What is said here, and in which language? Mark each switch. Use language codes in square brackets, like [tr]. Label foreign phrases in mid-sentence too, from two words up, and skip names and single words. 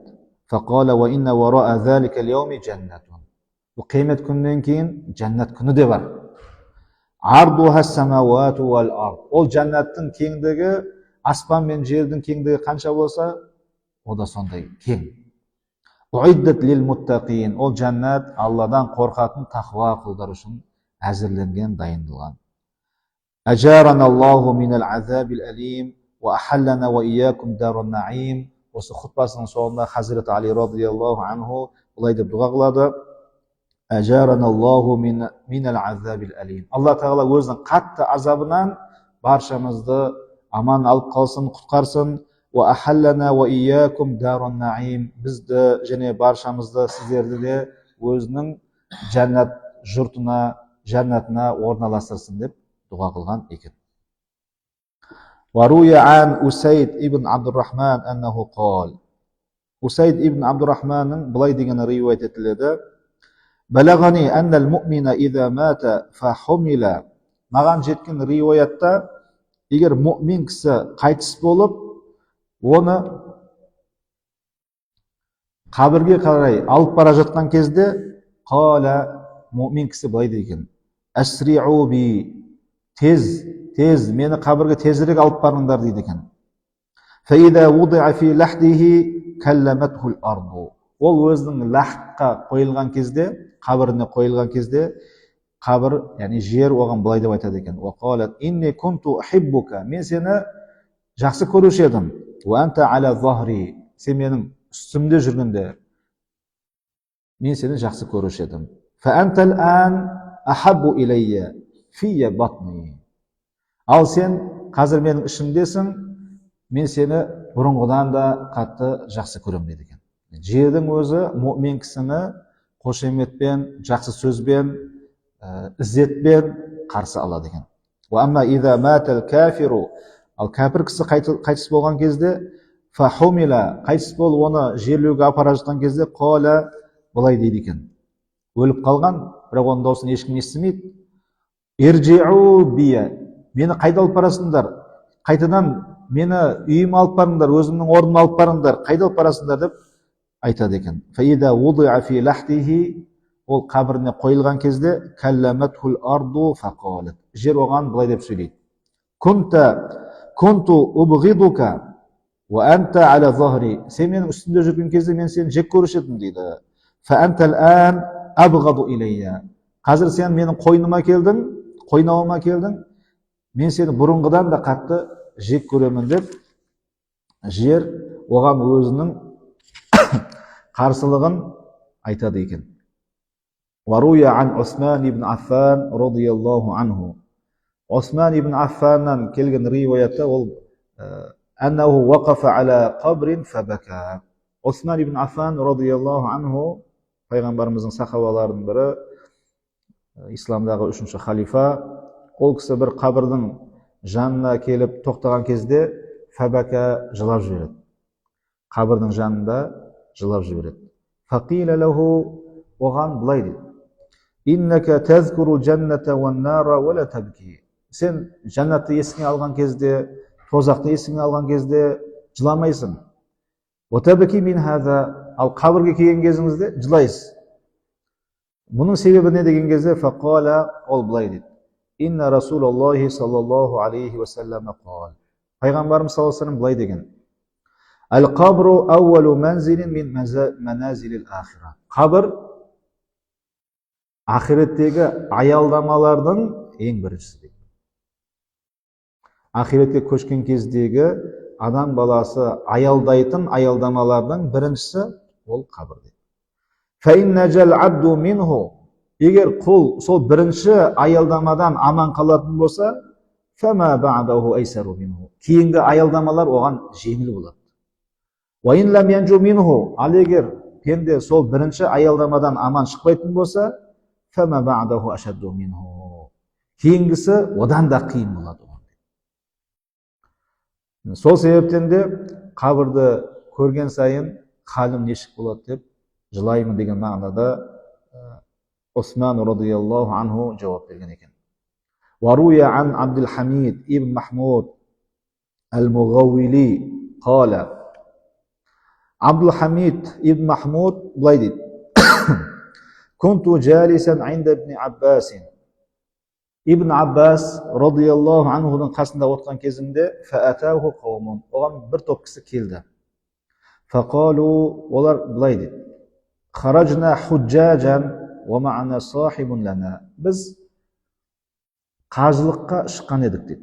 [ar] فَقَالَ وَإِنَّ وَرَاءَ ذَلِكَ الْيَوْمِ جَنَّةٌ. [kk] Бұл қиямет күнінен кейін жәннат күні де бар. [ar] عَرْضُهَا السَّمَاوَاتُ وَالْأَرْضُ. [kk] Ол жәннаттың кеңдігі, аспан мен жердің кеңдігі қанша болса, о да сондай кең. [ar] أُعِدَّتْ لِلْمُتَّقِينَ. [kk] Ол жәннат Алладан қорқатын тақуа құлдар үшін әзірленген, дайындалған. [ar] أَجَارَنَا اللَّهُ مِنَ الْعَذَابِ الْأَلِيمِ وَأَحَلَّنَا وَإِيَّاكُمْ دَارَ النَّعِيمِ. [kk] Осы хұтпасының соңында Хазіреті Али [ar] رضي الله عنه [kk] былай деп дұға қылады: [ar] أَجَارَنَا اللَّهُ مِنَ الْعَذَابِ الْأَلِيمِ. [kk] Алла Тағала өзінің қатты азабынан баршамызды аман алып қалсын, құтқарсын. [ar] وَأَحَلَّنَا وَإِيَّاكُمْ دَارَ النَّعِيمِ. [kk] Бізді және баршамызды, сіздерді де өзінің жәннат жұртына, жәннатына орналастырсын деп дұға қылған екен. [ar] وروي عن أسيد ابن عبد الرحمن أنه قال. [kk] أسيد ابن عبد الرحمن былай деген риуаят етіледі: [ar] بلغني أن المؤمن إذا مات فحمل. [kk] Маған жеткен риуаятта, егер мұъмин кісі қайтыс болып, оны қабірге қарай алып бара жатқан кезде, қала, мұъмин кісі былай деген: [ar] أسرعوا بي. [kk] Тез, мені қабірге тезірек алып барыңдар дейді екен. [ar] فَإِذَا وُضِعَ فِي لَحْدِهِ كَلَّمَتْهُ الْأَرْضُ. [kk] Ол өзінің лахқа қойылған кезде, қабіріне қойылған кезде, қабір, яғни жер оған былай деп айтады екен: [ar] وَقَالَتْ إِنِّي كُنْتُ أُحِبُّكَ. [kk] Мен сені жақсы көруші едім. [ar] وَأَنْتَ عَلَى ظَهْرِي. [kk] Сен менің үстімде жүргенде мен сені жақсы көруші едім. [ar] فَأَنْتَ الْآنَ أَحَبُّ إِلَيَّ فِيَّ بَطْنِي. [kk] Ал сен қазір менің ішімдесің, мен сені бұрынғыдан да қатты жақсы көремін дейді екен. Жердің өзі мұъмин кісіні қошеметпен, жақсы сөзбен, ізzetпен қарсы алады екен. [ar] وَأَمَّا إِذَا مَاتَ الْكَافِرُ. [kk] Ал кәпір кісі қайтыс болған кезде, фахумила, қайтыс болып оны жерлеуге апара жатқан кезде қола былай дейді екен. Өліп қалған, бірақ оның дауысын ешкім естімейді. [ar] ارجعوا بي, [kk] мені қайда алып барасыңдар? Қайтадан мені үйіме алып барыңдар, өзімнің орныма алып барыңдар, қайда алып барасыңдар деп айтады екен. [ar] فإذا وضع في لحده, [kk] ол қабіріне қойылған кезде [ar] كلمته الأرض فقالت, [kk] жер оған былай деп сөйлейді. [ar] كنت أبغضك وأنت على ظهري, [kk] сен менің үстімде жүрген кезде мен сені жек көруші едім дейді. [ar] فأنت الآن أبغض إلي, [kk] қазір сен менің қойныма келдің, қойнауыма келдің, мен сені бұрынғыдан да қатты жек көремін деп жер оған өзінің қарсылығын айтады екен. [ar] وروي عن عثمان بن عفان رضي الله عنه, [kk] Осман ибн Аффаннан келген риуаятта ол [ar] أنه وقف على قبر فبكى. [kk] Осман ибн Аффан [ar] رضي الله عنه [kk] пайғамбарымыздың сахабаларының бірі, исламдағы 3-ші халифа. Ол кісі бір қабірдің жанына келіп тоқтаған кезде фабака жылап жібереді. Қабірдің жанында жылап жібереді. [ar] فقيل له, [kk] оған былай дейді. [ar] إنك تذكر الجنة والنار ولا تبكي. [kk] Сен жаннатты есіңе алған кезде, тозақты есіңе алған кезде жыламайсың. [ar] وتبكي من هذا, [kk] ал қабірге келген кезіңізде жылайсыз. Бұның себебі не деген кезде фақала, ол былай дейді. [ar] إن رسول الله صلى الله عليه وسلم قال. [kk] Пайғамбарымыз [ar] صلى الله عليه وسلم [kk] былай деген. [ar] القبر أول منزل من منازل الآخرة. [kk] Қабір ақиреттегі аялдамалардың ең біріншісі дейді. Ақиретке көшкен кездегі адам баласы аялдайтын аялдамалардың біріншісі ол қабір дейді. [ar] فإن نجا العبد منه, [kk] егер құл сол бірінші аялдамадан аман қалатын болса, [ar] فما بعده أيسر منه, [kk] кейінгі аялдамалар оған жеңіл болады. [ar] وإن لم ينج منه, [kk] ал егер пенде сол бірінші аялдамадан аман шықпайтын болса, [ar] فما بعده أشد منه, [kk] кейінгісі одан да қиын болады. Сол себептен де қабірді көрген сайын халім нешік болады деп жылаймын деген мағынада Осман [ar] رضي الله عنه [kk] жауап берген екен. [ar] وروي عن عبد الحميد بن محمود المغولي قال. [kk] Абдул Хамид ибн Махмуд былай дейді. [ar] كنت جالسا عند ابن عباس. [kk] Ибн Аббас [ar] رضي الله عنه [kk] қасында отырған кезімде [ar] فأتاه قوم, [kk] оған бір топ кісі келді. Фақалу, олар былай дейді. [ar] خرجنا حجاجا ومعنا صاحب لنا. [kk] Біз қажылыққа шыққан едік дейді.